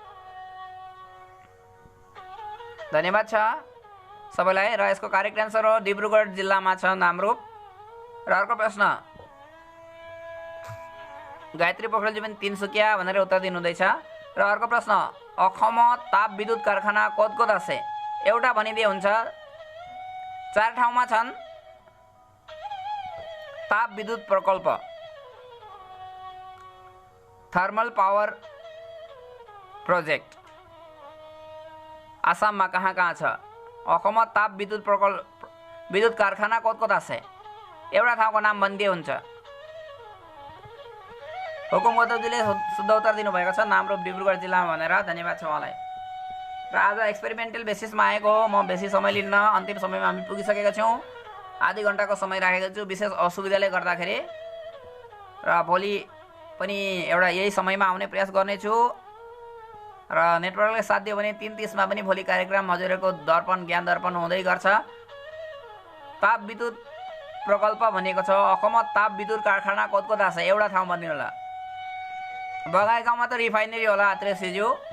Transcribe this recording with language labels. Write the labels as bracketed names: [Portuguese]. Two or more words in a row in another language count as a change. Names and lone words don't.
[Nepali] धन्यवाद छ सबैलाई र यसको [English] correct answer [Nepali] हो डिब्रुगढ जिल्लामा छ नामरूप र अर्को प्रश्न गायत्री पोखरेलजी पनि तिनसुकिया भनेर उत्तर दिनुहुँदैछ र अर्को प्रश्न अखमत ताप विद्युत कारखाना कत कत আছে एउटा भनिदिए हुन्छ चार ठाउँमा छन् ताप विद्युत प्रकल्प [English] thermal power project [Nepali] आसाममा कहाँ कहाँ छ अखमत ताप विद्युत प्रकल्प विद्युत कारखाना कत कत আছে एउटा ठाउँको नाम भनिदिए हुन्छ हुकुम गौतमजीले शुद्ध उत्तर दिनुभएको छ नामरूप डिब्रुगढ जिल्लामा भनेर धन्यवाद छ उहाँलाई र आज [English] experimental basis [Nepali] आएको हो म बेसी समय लिन्न अन्तिम समयमा हामी पुगिसकेका छौँ आधी घण्टाको समय राखेको छु विशेष असुविधाले गर्दाखेरि र भोलि पनि एउटा यही समयमा आउने प्रयास गर्नेछु र नेटवर्कले साथ दियो भने 3:30 मा पनि भोलि कार्यक्रम हजुरहरूको दर्पण ज्ञान दर्पण हुँदै गर्छ ताप विद्युत प्रकल्प भनेको छ अखमत ताप विद्युत कारखाना कत कता छ एउटा ठाउँ भनिदिनु होला बगाइगाउँमा त रिफाइनरी होला आत्रेय सिज्यू